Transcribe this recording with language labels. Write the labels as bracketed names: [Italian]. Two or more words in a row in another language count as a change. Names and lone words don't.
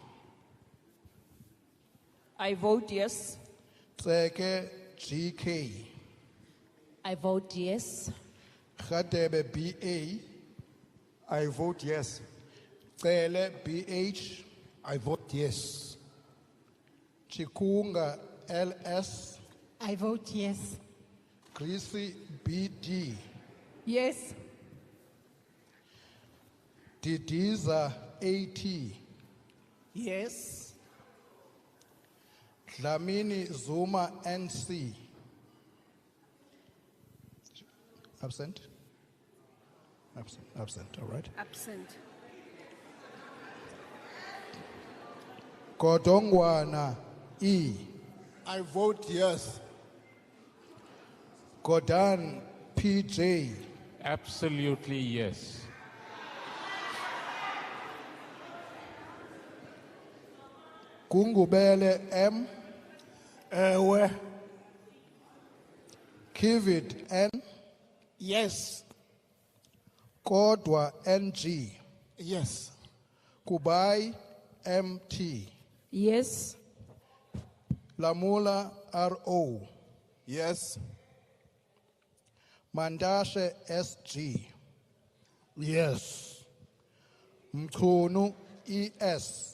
[English] I vote yes. Tseke GK. I vote yes. Khadebe BA. I vote yes. Cele BH. I vote yes. Chikunga LS. I vote yes. Greasy BD. Yes. Didiza AT. Yes. Dlamini Zuma NC. Absent? Absent, all right. Absent. Godongwana E. I vote yes. Godan PJ. Absolutely yes. Gungubele M. [Xhosa] Ewe. [English] Kivit N. Yes. Kodwa NG. Yes. Kubai MT. Yes. Lamula RO. Yes. Mandashe SG. Yes. Mkhunu ES.